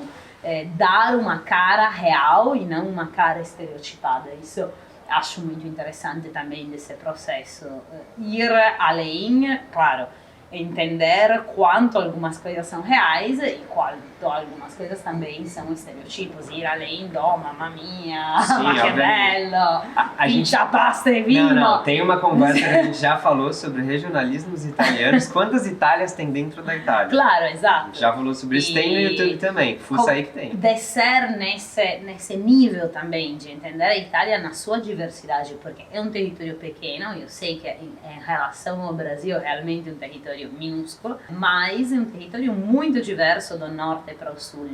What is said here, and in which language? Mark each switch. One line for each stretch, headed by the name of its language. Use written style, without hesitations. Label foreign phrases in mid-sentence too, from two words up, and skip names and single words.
Portuguese: Dar uma cara real e não uma cara estereotipada. Isso acho muito interessante também desse processo. Ir além, claro, entender quanto algumas coisas são reais e quanto algumas coisas também são estereotipos. Ir além do
Italian: mamma mia, ma que bello,
Portuguese: pizza, pasta e vinho. Não, tem uma conversa que a gente já falou sobre regionalismos italianos. Quantas Itálias tem dentro da Itália? Claro, exato. Já falou sobre isso, tem no YouTube também. Fuça aí que tem. Descer nesse nível também de entender a Itália na sua diversidade, porque é um território pequeno, eu sei que em relação ao Brasil é realmente um território minúsculo, mas é um território muito diverso do norte para o sul.